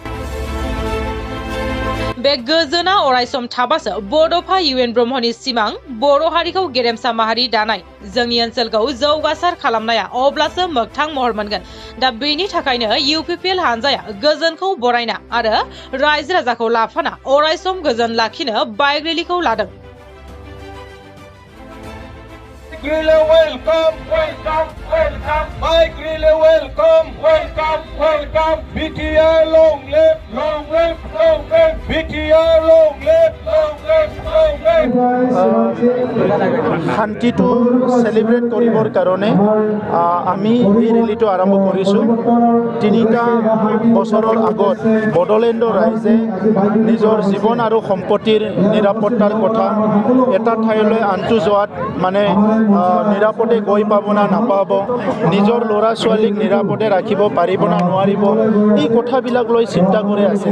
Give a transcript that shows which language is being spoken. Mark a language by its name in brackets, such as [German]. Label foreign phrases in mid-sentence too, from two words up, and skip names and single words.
[Bodo] बे गोजोना अरायसम थाबासो बड'फा इउएन ब्रह्मनि सिमां बर' हारिखौ गेरेमसा माहारि दानाय, जोंनि ओनसोलखौ जौगासार खालामनाया अब्लासो मोगथां महर मोनगोन। दा बेनि थाखायनो इउपिपिएल हानजाया गोजोनखौ बरायना आरो रायजो राजाखौ लाफाना अरायसम गोजोन लाखिनो बाइक रेलिखौ लादों। [English] Welcome, welcome, welcome. Bike really welcome, welcome, welcome. BTR long live, long live, long live. BTR long live, long live, long live. [Assamese] শান্তিটো সেলিব্ৰেট কৰিবৰ কাৰণে আমি এই ৰেলীটো আৰম্ভ কৰিছোঁ। 3টা বছৰৰ আগত বড়োলেণ্ডৰ ৰাইজে নিজৰ জীৱন আৰু সম্পত্তিৰ নিৰাপত্তাৰ কথা এটা ঠাইলৈ আনটো যোৱাত মানে নিৰাপদে গৈ পাব না নাপাব, নিজৰ ল'ৰা ছোৱালীক নিৰাপদে ৰাখিব পাৰিব না নোৱাৰিব, এই কথাবিলাক লৈ চিন্তা কৰি আছিল।